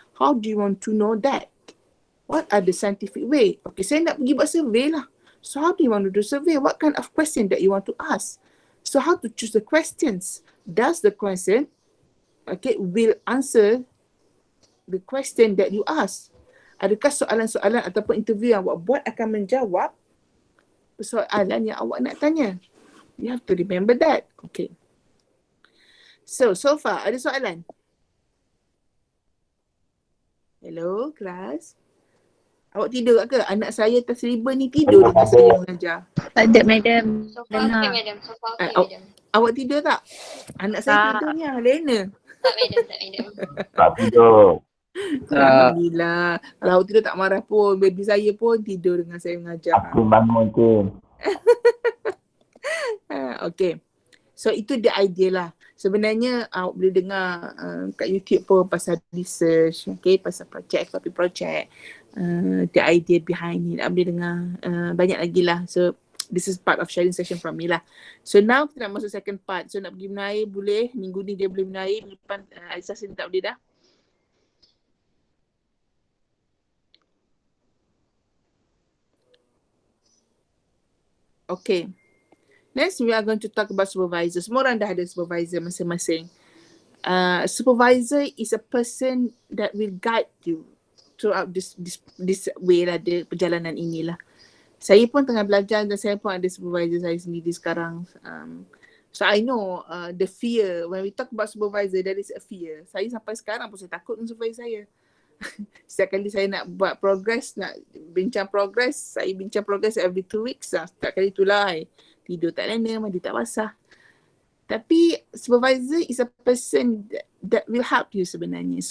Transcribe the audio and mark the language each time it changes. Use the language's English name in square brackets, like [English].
[English] How do you want to know that? What are the scientific way? Okay, [Malay] saya nak pergi buat survey lah. [English] So how do you want to do survey? What kind of question that you want to ask? So how to choose the questions? Does the question, okay, will answer the question that you ask? [Malay] Adakah soalan-soalan ataupun interview yang awak buat akan menjawab soalan yang awak nak tanya? [English] You have to remember that. [Malay] Okay. [English] So far [Malay] ada soalan? Hello, kelas? Awak tidur tak ke? Anak saya terseliba ni tidur dengan saya mengajar. Tak ada, madam. [English] So far okay, madam. So far okay, madam. [Malay] Awak tidur tak? Anak saya tidur ni, Lena. Tak, madam. Tak, madam. Tak tidur. Alhamdulillah. Kalau awak tidur tak marah pun, baby saya pun tidur dengan saya mengajar. Aku bangun tu. Okay. So itu [English] the idea [Malay] lah. Sebenarnya awak boleh dengar kat YouTube pun pasal research, okay, pasal project, FRP project, the idea behind it. Awak boleh dengar banyak lagi lah. [English] So this is part of sharing session from me lah. [Malay] So now kita nak masuk second part. So nak pergi minum air boleh. Minggu ni dia boleh minum air. Minggu depan Aisyah sini tak boleh dah. Okay. [English] Next, we are going to talk about supervisor. [Malay] Semua orang dah ada supervisor masing-masing. [English] Supervisor is a person that will guide you throughout this way lah, the perjalanan inilah. [Malay] Saya pun tengah belajar dan saya pun ada supervisor saya sendiri sekarang. [English] So I know the fear, when we talk about supervisor, there is a fear. [Malay] Saya sampai sekarang pun saya takut dengan supervisor saya. Setiap kali saya nak buat progress, nak bincang progress, saya bincang progress [English] every 2 weeks [Malay] lah. Setiap kali itulah tidur tak lena, mandi tak basah. Tapi [English] supervisor is a person that will help you [Malay] sebenarnya.